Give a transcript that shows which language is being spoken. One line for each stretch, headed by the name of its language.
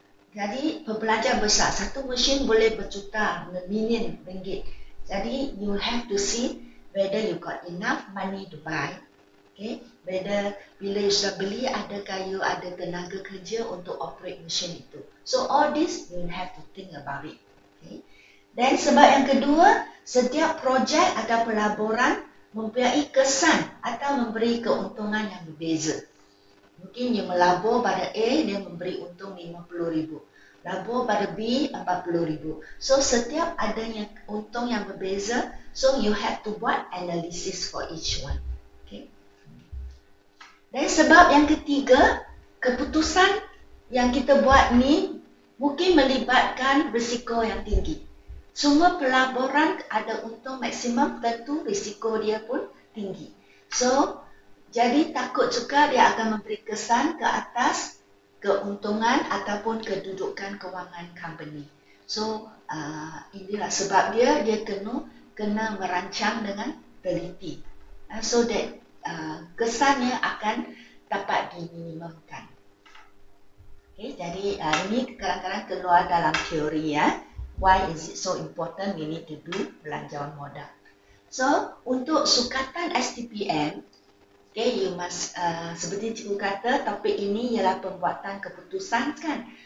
Malay: Jadi perbelanjaan besar. Satu mesin boleh berjuta, million ringgit. Jadi
English: you have to see whether you got enough money to buy. Okay, whether
Malay: bila you sudah beli, adakah you ada tenaga kerja untuk operate mesin itu.
English: So all this you have to think about it. Okay.
Malay: Dan sebab yang kedua, setiap projek atau pelaburan mempunyai kesan atau memberi keuntungan yang berbeza. Mungkin you melabur pada A, dia memberi untung 50,000. Labur pada B, 40,000.
English: So
Malay: setiap adanya untung yang berbeza,
English: so you have to buat analysis for each one. Okay.
Malay: Dan sebab yang ketiga, keputusan yang kita buat ni mungkin melibatkan risiko yang tinggi. Semua pelaburan ada untung maksimum, tentu risiko dia pun tinggi. So, jadi takut juga dia akan memberi kesan ke atas keuntungan ataupun kedudukan kewangan company. So, inilah sebab dia kena merancang dengan teliti.
English: So that
Malay: kesannya akan dapat diminimumkan. Okay, jadi ini kadang-kadang keluar dalam teori ya.
English: Why is it so important we need to do belanjawan modal?
Malay: So, untuk sukatan STPM, okay,
English: you must,
Malay: seperti cikgu kata, topik ini ialah pembuatan keputusan kan.